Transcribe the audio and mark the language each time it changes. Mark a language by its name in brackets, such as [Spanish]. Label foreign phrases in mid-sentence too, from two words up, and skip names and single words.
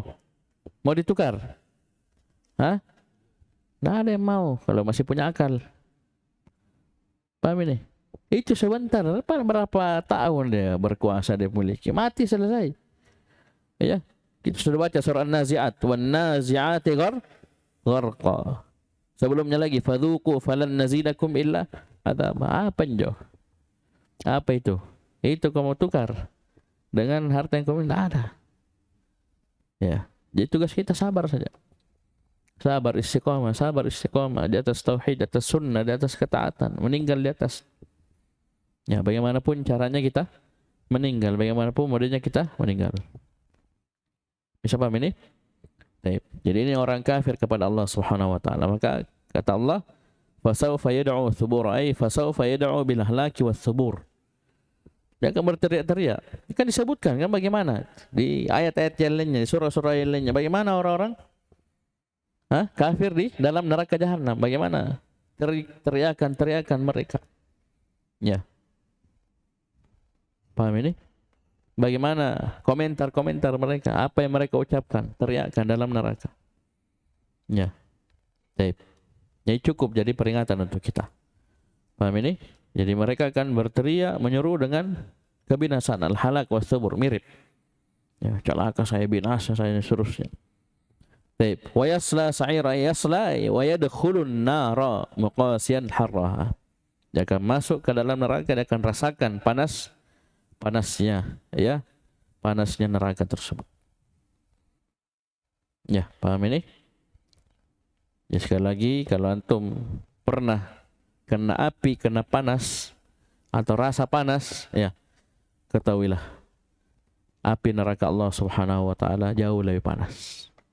[Indonesian] Mau ditukar? Nggak ada yang mau kalau masih punya akal. Paham ini? Itu sebentar, berapa tahun dia berkuasa, dia miliki, mati selesai. Ya, kita sudah baca surah An-Nazi'at, [Arabic] والنازعات غرقا. [Indonesian] Sebelumnya lagi [Arabic] فذوقوا فلن نزيدكم إلا عذاب. [Indonesian] Apa itu? Itu kamu tukar dengan harta yang kamu tidak ada. Ya. Jadi tugas kita sabar saja. Sabar istiqamah di atas tauhid, di atas sunnah, di atas ketaatan, meninggal di atas. Ya, bagaimanapun caranya kita meninggal, bagaimanapun modelnya kita meninggal. Bisa paham ini? Baik. Jadi ini orang kafir kepada [Arabic] الله سبحانه وتعالى. [Indonesian] Maka kata [Arabic] Allah, فسوف يدعو ثبورا أي فسوف يدعو بالهلاك والثبور. [Indonesian] Dia akan berteriak-teriak. Kan disebutkan kan bagaimana di ayat-ayat yang lainnya, di surah-surah yang lainnya, bagaimana orang-orang kafir di dalam neraka jahanam, bagaimana teriakan mereka. Ya. Paham ini? Bagaimana komentar mereka, apa yang mereka ucapkan, teriakan dalam neraka. Ya. Baik. Jadi cukup jadi peringatan untuk kita. Paham ini? Jadi mereka akan berteriak menyeru dengan kebinasaan, [Arabic] الهلاك والثبور, [Indonesian] mirip. Ya, celaka saya, binasa saya, dan seterusnya. Baik, [Arabic] ويصلى سعيرا يصلى ويدخلون النار مقاسيا حرها. [Indonesian] Dia akan masuk ke dalam neraka, dia akan rasakan panasnya, ya. Panasnya neraka tersebut. Ya, paham ini? Ya, sekali lagi kalau antum pernah kena api, kena panas atau rasa panas, ya ketahuilah api neraka [Arabic] الله سبحانه وتعالى [Indonesian] jauh lebih panas.